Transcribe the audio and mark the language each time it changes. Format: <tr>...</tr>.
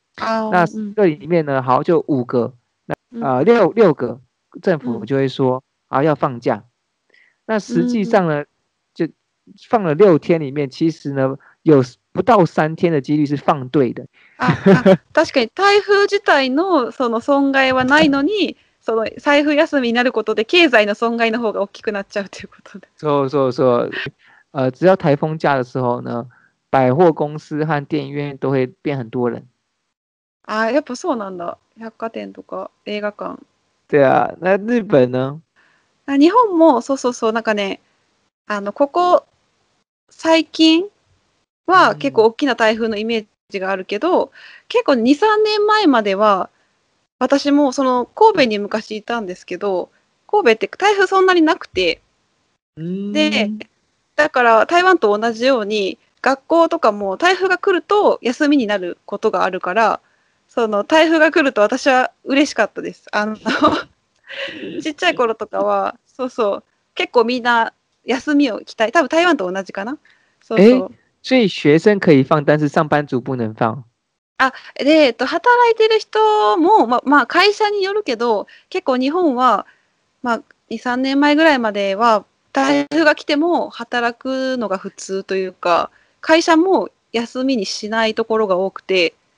<zh>那这里面呢，好就5个，6个政府就会说要放假。那实际上呢，就放了6天里面，其实呢有不到3天的几率是放对的。</zh> <ja>確かに台風自体のその損害はないのに、その財布休みになることで経済の損害の方が大きくなっちゃうということで。そう。</ja> <zh>只要台风假的时候呢，百货公司和电影院都会变很多人。</zh> <ja>やっぱそうなんだ。百貨店とか映画館</ja> <zh>对啊，那日本呢？</zh> <ja>日本もそうそうそう、なんかね、ここ最近は結構大きな台風のイメージがあるけど、結構2、3年前までは、私もその神戸に昔いたんですけど、神戸って台風そんなになくて、で、だから台湾と同じように、学校とかも台風が来ると休みになることがあるから、その台風が来ると私は嬉しかったです。ちっちゃい頃とかは、そうそう、結構みんな休みを期待、多分台湾と同じかな。そうそう。</ja> <zh>所以学生可以放，但是上班族不能放。</zh> <ja>で、働いてる人も、まあ、会社によるけど、結構日本は、まあ、2、3年前ぐらいまでは、台風が来ても働くのが普通というか、会社も休みにしないところが多くて。</ja>